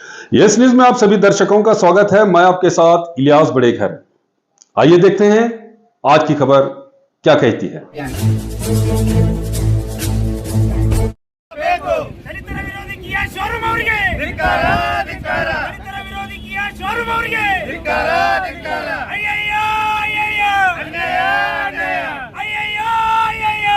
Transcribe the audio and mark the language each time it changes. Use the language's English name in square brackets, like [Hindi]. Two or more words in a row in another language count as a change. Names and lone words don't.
[Hindi] यस न्यूज में आप सभी दर्शकों का स्वागत है। मैं आपके साथ इलियास बड़ेघर। आइए देखते हैं आज की खबर क्या कहती है। [Kannada] ದಲಿತರ ವಿರೋಧಿ ಕಿಯಾ ಶೋರೂಮ್ ಅವರಿಗೆ ಧಿಕ್ಕಾರ ಧಿಕ್ಕಾರ ದಲಿತರ ವಿರೋಧಿ ಕಿಯಾ ಶೋರೂಮ್ ಅವರಿಗೆ ಧಿಕ್ಕಾರ ಧಿಕ್ಕಾರ ಅಯ್ಯಯ್ಯೋ ಅಯ್ಯಯ್ಯೋ ಅನ್ಯಾಯ ಅನ್ಯಾಯ ಅಯ್ಯಯ್ಯೋ ಅಯ್ಯಯ್ಯೋ